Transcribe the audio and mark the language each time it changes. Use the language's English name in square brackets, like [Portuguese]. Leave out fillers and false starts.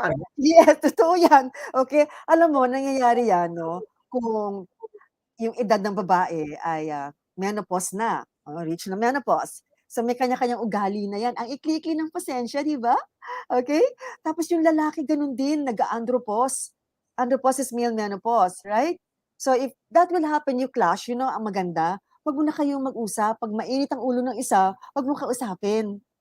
[Filipino] Paano? Yes, totoo yan. Okay? Alam mo, nangyayari yan, no? Kung yung edad ng babae ay menopause na, reach na menopause. So may kanya-kanyang ugali na yan. Ang ikli-ikli ng pasensya, di ba? Okay? Tapos yung lalaki ganun din, nag-andropause. [English] Andropause is male menopause, right? So if that will happen, you clash, [Filipino] ang maganda, wag mo na kayong mag-usap. Pag mainit ang ulo ng isa, wag mo kausapin.